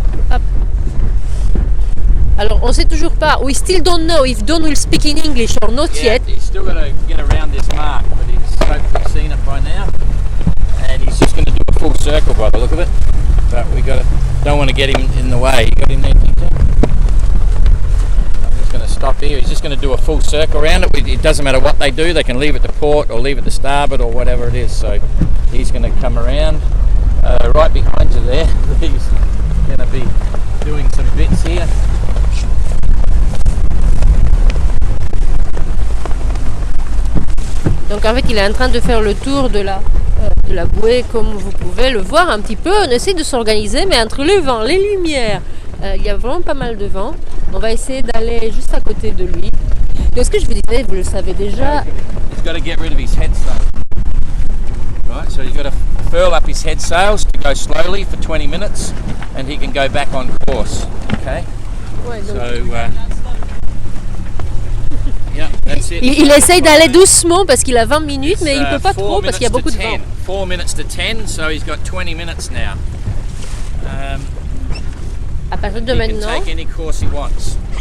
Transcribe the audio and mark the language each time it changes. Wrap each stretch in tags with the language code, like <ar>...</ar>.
<fr>Hop. Alors, on ne sait toujours pas.</fr> <en>We still don't know if Don will speak in English or not yet. He's still got to get around this mark, but he's hopefully seen it by now. And he's just going to do a full circle by the look of it. But don't want to get him in the way. You got him there, Tinker? I'm just going to stop here. He's just going to do a full circle around it. It doesn't matter what they do. They can leave it to port or leave it to starboard or whatever it is. So he's going to come around right behind you there. He's going to be doing some bits here.</en> <fr>Donc en fait il est en train de faire le tour de la bouée comme vous pouvez le voir un petit peu. On essaie de s'organiser mais entre le vent, les lumières, il y a vraiment pas mal de vent. On va essayer d'aller juste à côté de lui. Donc ce que je vous disais, vous le savez déjà.</fr> <en>He's got to get rid of his head sail. Right, so he's got to furl up his head sails to go slowly for 20 minutes and he can go back on course. Okay?</en> <fr>Ouais, donc,</fr> <en>yeah, that's it.</en> <fr>il essaye d'aller doucement parce qu'il a 20 minutes, mais il ne peut pas trop parce qu'il y a beaucoup de vent.</fr> <en>4 minutes to 10, so he's got 20 minutes now.</en> <fr>À partir de</fr> <en>He can</en> <fr>maintenant,</fr> <en>take any course he wants.</en>